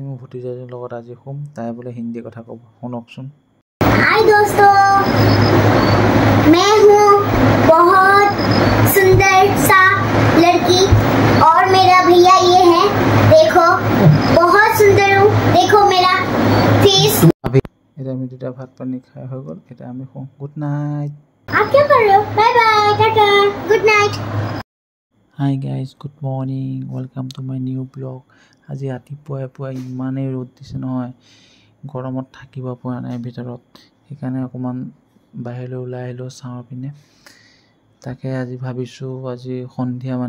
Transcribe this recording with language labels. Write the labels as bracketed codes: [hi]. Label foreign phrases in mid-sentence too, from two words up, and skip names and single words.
[as] ভতিজাজীৰ লগত আজি শুম তাই বোলে হিন্দী কথা ক'ব শুনকচোন [hi] हाय दोस्तों मैं हूँ बहुत सुंदर सा लड़की और मेरा भैया ये है देखो बहुत सुंदर हूँ देखो मेरा फेस [as] এটা আমি দুটা ভাত পানী খাই হৈ গ'ল এটা আমি শুম [en] good night [hi] आप क्या कर रहे हो [en] bye bye tata good night hi guys good morning welcome to my new blog [as] আজি ৰাতিপুৱাই ইমানেই ৰ'দ দিছে নহয় গৰমত থাকিব পৰা নাই ভিতৰত সেইকাৰণে অকণমান বাহিৰলৈ ওলাই আহিলোঁ ছাঁৰ পিনে তাকে আজি ভাবিছোঁ আজি সন্ধিয়া মানে